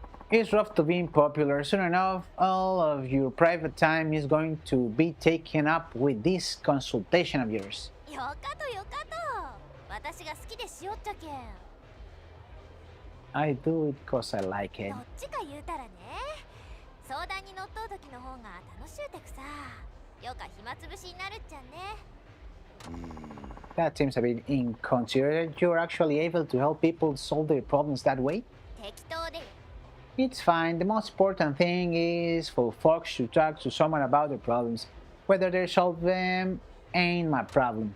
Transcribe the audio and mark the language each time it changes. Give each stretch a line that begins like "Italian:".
English: It's rough to being popular. Soon enough, all of your private time is going to be taken up with this consultation of yours.
Japanese: よかとよかと。私が好きでしよっちゃけん。
English: I do it because I like it.
Japanese: どっちか言うたらね。相談に乗っとう時の方が楽しゅうてくさ。よか暇つぶしになるっちゃね。
English: That seems a bit inconsiderate. You're actually able to help people solve their problems that way?
Japanese: 適当で。
English: It's fine. The most important thing is for folks to talk to someone about their problems. Whether they solve them ain't my problem.